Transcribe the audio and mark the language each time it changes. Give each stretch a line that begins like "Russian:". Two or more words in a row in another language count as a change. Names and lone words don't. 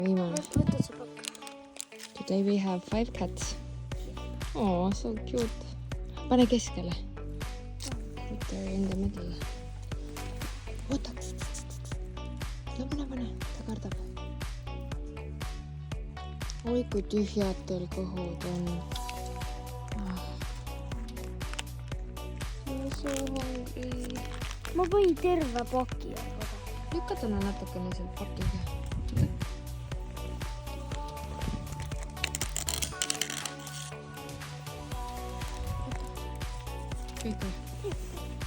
Estonian: viimane. Võta see pakk.
English: Today we have 5 cats. Oh, so cute.
Estonian: Pane keskele.
English: Put her in the middle.
Estonian: Oota. No pane. Ta kardab. Oi, kui tühjad teil kõhud on.
English: So hungry.
Estonian: Ma võin terve paki jagada. Lükka täna natukene sealt pakiga. Kõik või?